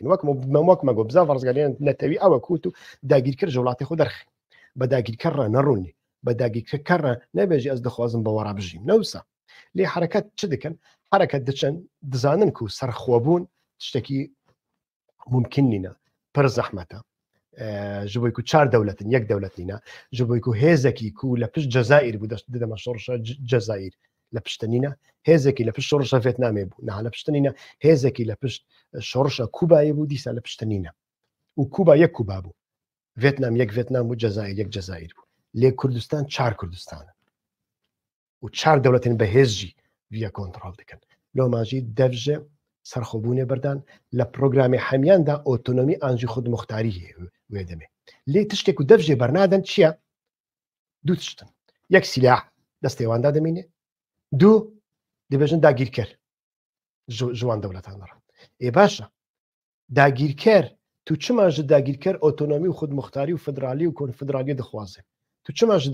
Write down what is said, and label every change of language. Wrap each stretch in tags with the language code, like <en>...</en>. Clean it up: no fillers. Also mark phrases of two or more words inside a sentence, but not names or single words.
<ku>وەک مەگۆ بزاڤ ڕزگاریە نەتەوی ئەوە کووت و داگیرکرد ژە وڵاتی خۆ دەرخی بە داگیرکەڕە نەڕوونی بە داگیرکەڕە نەبێژی ئەس دەخوازم بە وەڕا بژیم نەوسە لێ حرەکەت چ دەکەن حرەکەت دەچەن دەزانن و سەرخۆبوون شتێکی ممکن نینە پڕ زەحمەتە ji bo ku çar dewletin yek dewlet nîne ji bo ku hêzekî ku li pişt Cezayîr bû dideme şorşa Cezayîr li piştenîne hêzekî li pişt şorşa Vêtnamê bû niha li piştenîne hêzekî li pişt şorşa Kubayê bû dîsa li piştenîne û Kuba yek Kuba bû Vêtnam yek Vêtnam bû Cezayîr yek Cezayîr bû lê Kurdistan çar Kurdistan û çar dewletên bihêz jî viya kontrol dikin loma jî dev ji سەرخۆبوونێ بەردان لە پرۆگرامی هەمیاندا ئۆتۆنۆمی ئانجی خودمختاری هەیە وێ دەمێ لێ تشتێک و دەفژێ بەرنادەن چییە؟ دوو تشتن یەک سیلاح دەستێواندا دەمێنێ دوو دەبێژن داگیرکەر ژوان دەوڵەتانڕ ئێ باشە داگیرکەر تو چما ji داگیرکەر ئۆتۆنۆمی و خودمختاری و فدرالی و کۆنفدرالیە دەخوازێ تو چما ji</ku>